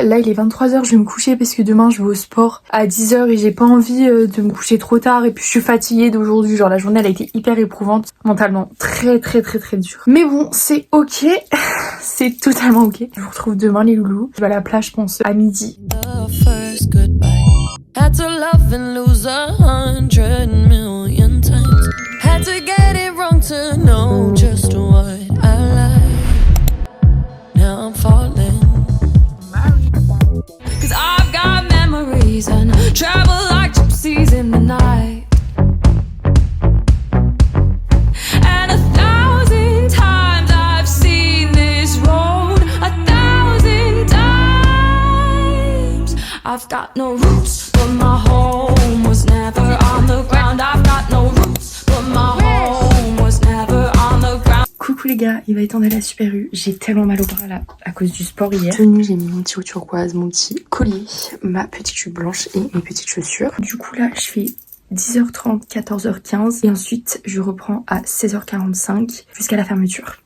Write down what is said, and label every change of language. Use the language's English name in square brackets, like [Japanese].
[French] Là il est 23h, je vais me coucher parce que demain je vais au sport à 10h et j'ai pas envie de me coucher trop tard et puis je suis fatiguée d'aujourd'hui. Genre la journée elle a été hyper éprouvante mentalement, très dure. Mais bon c'est ok, c'est totalement ok. Je vous retrouve demain les loulous. Je vais à la plage je pense à midi. [English] Had to love and lose 100 million times. Had to get it wrong to know just what I like. Now I'm falling. Cause I've got memories and travel like gypsies in the night. And 1,000 times I've seen this road. 1,000 times I've got no roots. My home was never on the ground. I've got no roots, but my home was never on the ground. [French] Coucou les gars, il va être temps d'aller à Super U. J'ai tellement mal au bras là à cause du sport hier. Tenue, j'ai mis mon petit haut turquoise, mon petit collier, ma petite jupe blanche et mes petites chaussures. Du coup là, je fais 10h30, 14h15 et ensuite je reprends à 16h45 jusqu'à la fermeture.